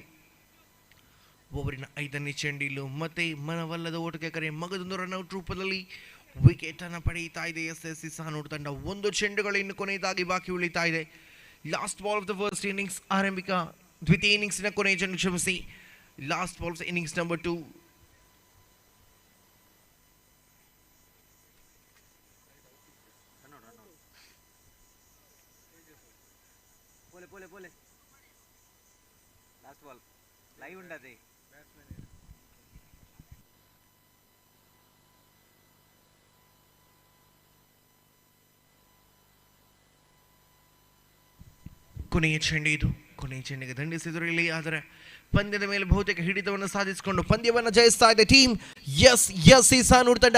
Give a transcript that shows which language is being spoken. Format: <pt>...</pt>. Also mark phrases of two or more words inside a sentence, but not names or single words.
<kn>ಓವರಿನ 5ನೇ ಚೆಂಡಿಲು ಮತ್ತೆ ಮನವಲ್ಲದ ಓಟಕ್ಕೆ ಕರೆ ಮಗದೊಂದು ರನ್ಔಟ್ ರೂಪದಲ್ಲಿ ವಿಕೆಟ್ ಅನ್ನು ಪಡೆಯುತ್ತಾ ಇದೆ SSC ಸಾನೂರ್ ತಂಡ. 1 ಚೆಂಡುಗಳು ಇನ್ನು ಕೊನೆಯದಾಗಿ ಬಾಕಿ ಉಳಿತಾ ಇದೆ.</kn> <en>last ball of the first innings</en> <kn>ಆರಂಭಿಕ ದ್ವಿತೀಯ ಇನ್ನಿಂಗ್ಸ್ನ ಕೊನೆಯ ಚೆಂಡು, ಕ್ಷಮಿಸಿ,</kn> <en>last ball of innings number 2. last ball</en> <te>లైవ్ ఉండదు.</te> <kn>ಕೊನೆಯ ಚೆಂಡು ಇದು. ಕೊನೆಯ ಚೆಂಡಿಗೆ ದಂಡಿಸಿದ್ರು ಇಲ್ಲಿ. ಆದರೆ ಪಂದ್ಯದ ಮೇಲೆ ಬಹುತೇಕ ಹಿಡಿತವನ್ನು ಸಾಧಿಸಿಕೊಂಡು ಪಂದ್ಯವನ್ನು ಜಯಿಸ್ತಾ ಇದೆ ಟೀಮ್ SSC ಸಾನೂರ್ ತಂಡ.</kn>